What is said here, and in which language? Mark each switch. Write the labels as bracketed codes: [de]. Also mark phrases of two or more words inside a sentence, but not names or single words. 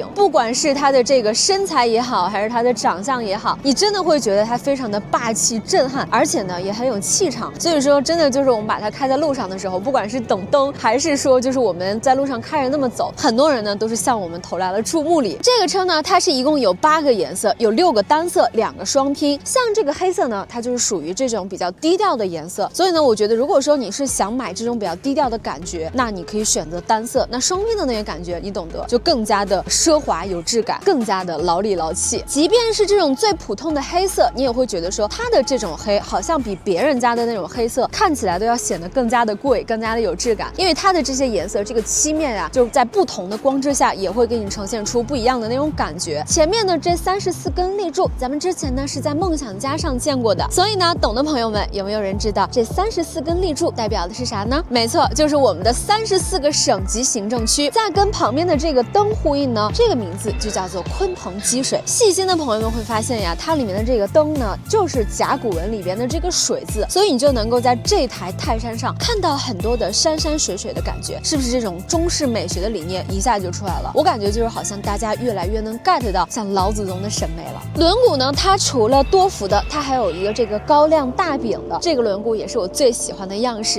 [zh] 不管是它的這個身材也好，還是它的長相也好，你真的會覺得它非常的霸氣震撼，而且呢也很有氣場。所以說，真的就是我們把它開在路上的時候，不管是等燈，還是說就是我們在路上開着那麼走，很多人呢都是向我們投來了注目禮。這個車呢，它是一共有8個顏色，有6個單色，2個雙拼。像這個黑色呢，它就是屬於這種比較低調的顏色，所以呢，我覺得如果說你是想買這種比較低調的感覺，那你可以選擇单色。那雙拼的那个感覺，你懂得，就更加的奢華有質感，更加的勞裡勞氣。即便是這種最普通的黑色，你也會覺得說它的這種黑好像比別人家的那種黑色看起來都要顯得更加的貴，更加的有質感。因為它的這些顏色，這個漆面啊，就在不同的光之下，也會給你呈現出不一樣的那種感覺。前面的這34根立柱，咱們之前呢是在夢想家上見過的，所以呢，懂的朋友們有沒有人知道這34根立柱代表的是啥呢？沒錯，就是我們的34個省級行政區。再跟旁邊的這個燈呼應呢，這個名字就叫做鯤鵬積水。細心的朋友們會發現呀，它裡面的這個燈呢，就是甲骨文裡邊的這個水字，所以你就能夠在這台泰山上看到很多的山山水水的感覺，是不是這種中式美學的理念一下就出來了？我感覺就是好像大家越來越能 get 到像老祖宗的審美了。輪毂呢，它除了多幅的，它還有一個這個高亮大柄的，這個輪毂也是我最喜歡的樣式。